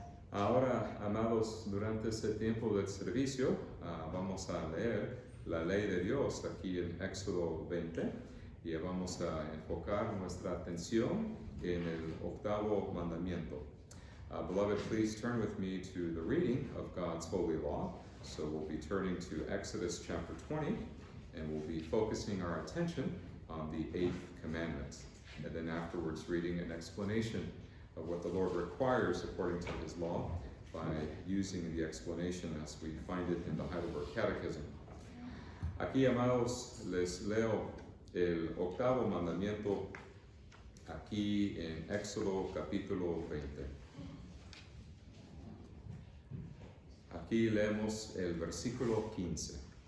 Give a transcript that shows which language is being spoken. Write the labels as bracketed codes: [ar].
[es] Ahora, amados, durante este tiempo del servicio, vamos a leer la ley de Dios aquí en Éxodo 20 y vamos a enfocar nuestra atención en el octavo mandamiento. [en] Beloved, please turn with me to the reading of God's holy law. So we'll be turning to Exodus chapter 20, and we'll be focusing our attention on the 8th commandment. And then afterwards reading an explanation of what the Lord requires according to his law by using the explanation as we find it in the Heidelberg Catechism. [es] Aquí, amados, les leo el octavo mandamiento aquí en Éxodo capítulo 20. Aquí leemos el versículo 15.